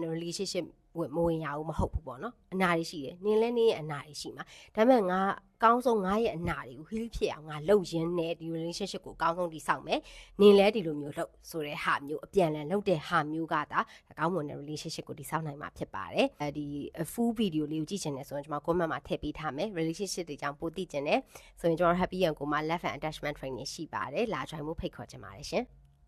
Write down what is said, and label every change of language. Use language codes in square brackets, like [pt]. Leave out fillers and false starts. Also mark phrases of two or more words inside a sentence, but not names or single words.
[my] relationship မဝင်ရဘူးမဟုတ်ဘူးပေါ့နော်အနာတွေရှိတယ်နင်လဲနင်ရဲ့အနာတွေရှိမှာဒါပေမဲ့ငါကောင်းဆုံးငါရဲ့အနာတွေကို heal ဖြစ်အောင်ငါလုပ်ရင်းနဲ့ဒီ relationship ကိုကောင်းဆုံးတည်ဆောက်မယ်နင်လဲဒီလိုမျိုးလုပ်ဆိုတဲ့ဟာမျိုးအပြန်လည်လုပ်တဲ့ဟာမျိုးကဒါကောင်းမွန်တဲ့ relationship ကိုတည်ဆောက်နိုင်မှာဖြစ်ပါတယ်ဒီ full video လေးကိုကြည့်ချင်တယ်ဆိုရင်ကျွန်မ comment မှာထည့်ပေးထားမယ် relationship တွေကြောင့်ပိုသိချင်တယ်ဆိုရင်ကျွန်တော် happy ရန်ကိုမှာ [en] love and attachment training [my] ရှိပါတယ်လာ join ဖို့ဖိတ်ခေါ်ချင်ပါတယ်ရှင်